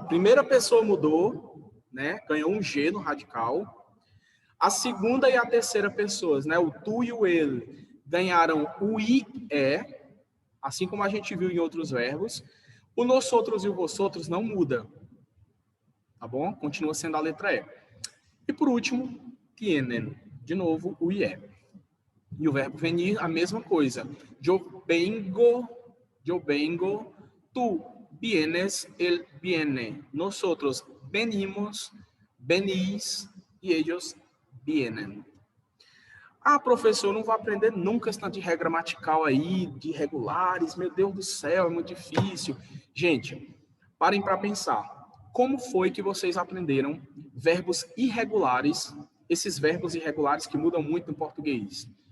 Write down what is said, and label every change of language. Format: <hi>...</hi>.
<pt>Primeira pessoa mudou, né? Ganhou um G no radical. A segunda e a terceira pessoas, né? O tu e o ele, ganharam o I, assim como a gente viu em outros verbos. O nosotros e o vosotros não muda, tá bom? Continua sendo a letra E. E por último, tienen, de novo, o IE. E o verbo venir, a mesma coisa.</pt> <es>Yo vengo, tú vienes, él viene. Nosotros venimos, venís e ellos vienen.</es> <pt>Ah, professor, eu não vou aprender nunca esse tanto de regra gramatical aí, de regulares, meu Deus do céu, é muito difícil. Gente, parem para pensar. Como foi que vocês aprenderam verbos irregulares, esses verbos irregulares que mudam muito no português?</pt>